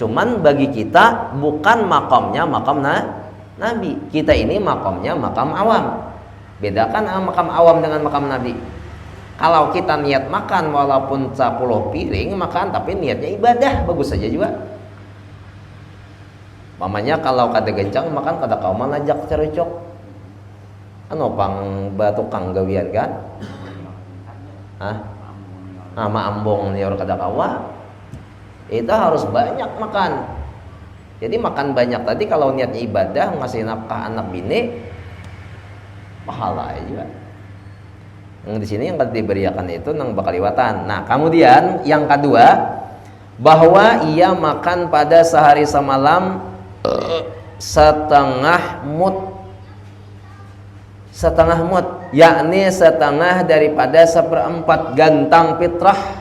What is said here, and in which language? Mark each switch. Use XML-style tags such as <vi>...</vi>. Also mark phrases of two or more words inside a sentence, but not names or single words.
<id>Cuman bagi kita bukan makamnya makam Nabi. Kita ini makamnya makam awam. Bedakan makam awam dengan makam Nabi. Kalau kita niat makan walaupun 10 piring makan, tapi niatnya ibadah, bagus saja juga.</id> <bjn>Mamanya kalau kada gencang makan kada kauman ajak cerucuk. Anu pang batukang gawian kan? Hah? Ambong nih orang kada kawa.</bjn> <id>Itu harus banyak makan. Jadi makan banyak tadi kalau niatnya ibadah ngasih nafkah anak bini pahala juga.</id> <bjn>Yang di sini yang diberikan itu nang bakal liwatan.</bjn> <id>Nah, kemudian yang kedua bahwa ia makan pada sehari semalam setengah mud, yakni setengah daripada 1/4 gantang fitrah.</id>